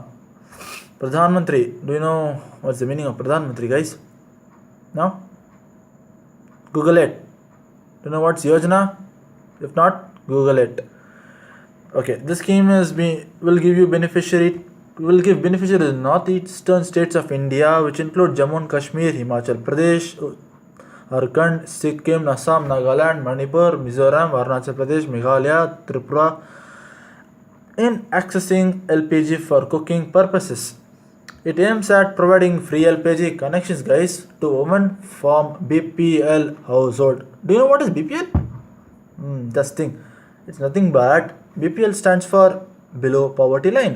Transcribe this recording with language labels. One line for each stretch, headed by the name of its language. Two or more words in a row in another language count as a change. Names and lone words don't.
English: Pradhan Mantri, do you know what's the meaning of Pradhan Mantri, guys? No? Google it. Do you know what's Yojana? If not, Google it. Okay, this scheme will give beneficiary to northeastern states of India, which include Jammu and Kashmir, Himachal Pradesh, Jharkhand, Sikkim, Assam, Nagaland, Manipur, Mizoram, Arunachal Pradesh, Meghalaya, Tripura, in accessing LPG for cooking purposes. It aims at providing free LPG connections, guys, to women from BPL household. Do you know what is BPL? Just think. It's nothing but BPL stands for below poverty line.